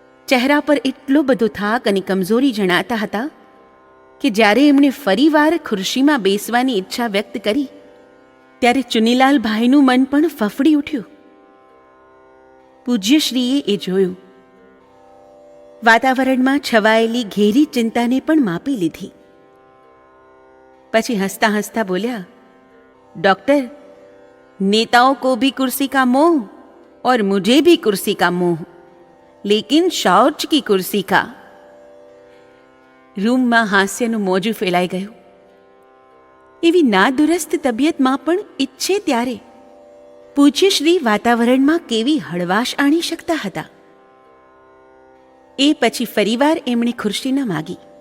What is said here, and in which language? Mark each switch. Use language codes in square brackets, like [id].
[gu] ચહેરા પર એટલો બધો થાક અને કમજોરી જણાતા હતા કે જ્યારે એમણે ફરીવાર ખુરશીમાં બેસવાની ઈચ્છા વ્યક્ત કરી ત્યારે ચુનીલાલભાઈનું મન પણ ફફડી ઉઠ્યું. પૂજ્યશ્રીએ એ જોયું. વાતાવરણમાં છવાયેલી ઘેરી ચિંતાને પણ માપી લીધી. પછી હસતા હસતા બોલ્યા, [hi] डॉक्टर, नेताओं को भी कुर्सी का मोह और मुझे भी कुर्सी का मोह, लेकिन शौच की कुर्सी का. [gu] રૂમમાં હાસ્યનું મોજું ફેલાઈ ગયું. એવી નાદુરસ્ત તબિયતમાં પણ ઈચ્છે ત્યારે પૂજ્યશ્રી વાતાવરણમાં કેવી હળવાશ આણી શકતા હતા. એ પછી ફરીવાર એમણે ખુરશી ન માગી.